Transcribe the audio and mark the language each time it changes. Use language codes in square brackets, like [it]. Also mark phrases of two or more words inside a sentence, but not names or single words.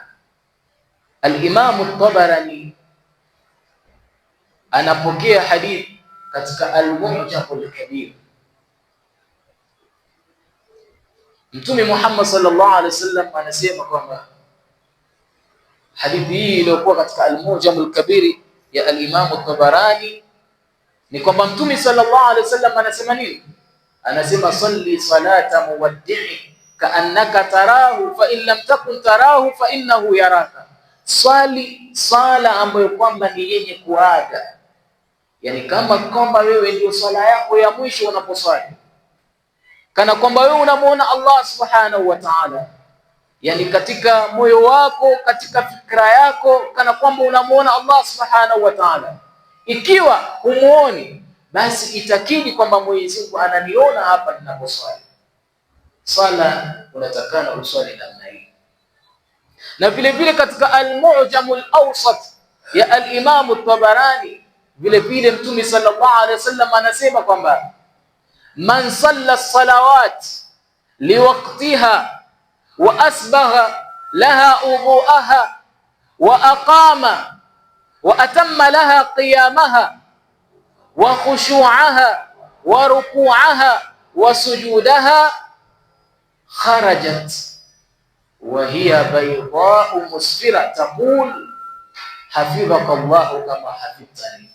[sw] Al-Imam at-Tabarani anapokea hadithi katika Al-Mu'jam al-Kabir. Mtume Muhammad [ar] صلى الله عليه وسلم [sw] anasema kwamba hadithi hii iliyokuwa katika Al-Mu'jam al-Kabir ya Al-Imam at-Tabarani ni kwamba Mtume [ar] صلى الله عليه وسلم [sw] anasema nini? [ar] صل صلاة مودع كأنك تراه فإن لم تكن تراه فإنه يراك. [sw] Swali sala ambayo kwamba ni yenye kuaga, yani kama kwamba wewe ndio swala yako ya mwisho unaposwali, kana kwamba wewe unamuona Allah [ar] سبحانه وتعالى, [sw] yani katika moyo wako, katika fikra yako, kana kwamba unamuona Allah [ar] سبحانه وتعالى. [sw] Ikiwa humuoni, basi itakidi kwamba Mwenyezi Mungu ananiona hapa ninaposwali. Swala unatakana uswali namna hii. Na vile vile katika Al-Mu'jam al-Awsat ya Al-Imam at-Tabarani, vile vile Mtume [ar] صلى الله عليه وسلم [sw] anasema kwamba [ar] من صلى الصلوات لوقتها وأسبغ لها وضوءها وأقام وأتم لها قيامها وخشوعها وركوعها وسجودها خرجت وهي بيضاء مسفرة تقول حفظك الله كما حفظتني.